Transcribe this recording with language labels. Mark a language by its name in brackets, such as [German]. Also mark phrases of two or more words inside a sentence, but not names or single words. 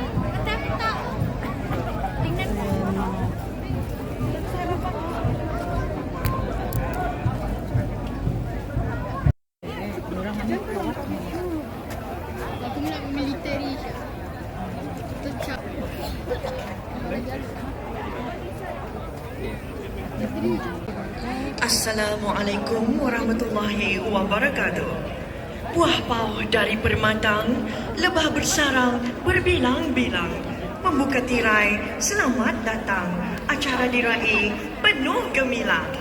[Filipino] Ang daming tao. Tingnan mo. Lagi na military siya. Ito siya. [Arabic] السلام عليكم ورحمة الله وبركاته. [Malay] Buah pau dari permatang, lebah bersarang berbilang-bilang. Membuka tirai, selamat datang. Acara diraih penuh gemilang.